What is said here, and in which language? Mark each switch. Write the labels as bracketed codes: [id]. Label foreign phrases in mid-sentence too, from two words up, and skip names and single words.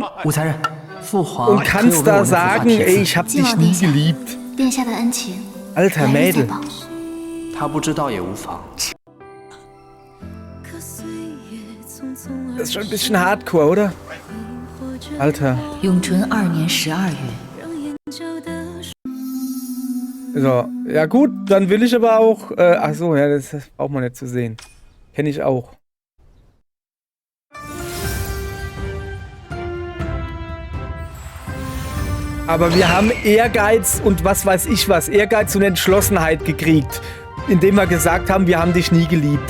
[zh] 武才人，父皇 [de] und kannst da sagen, ey, ich hab [zh] 晋 [de] dich [zh] 王 [de] nie [zh] 殿下， [de] geliebt. [zh] 殿下的恩情， [de] Alter [zh] 来日再 [de] Mädel. [zh] 报。他不知道也无妨。 [de] Das ist schon ein bisschen hardcore, oder? Alter. [zh] 永淳2年12月， [de] So, ja gut, dann will ich aber auch... ach so, ja, das braucht man nicht zu sehen. Kenne ich auch. Aber wir haben Ehrgeiz und was weiß ich was, Ehrgeiz und Entschlossenheit gekriegt, indem wir gesagt haben, wir haben dich nie geliebt.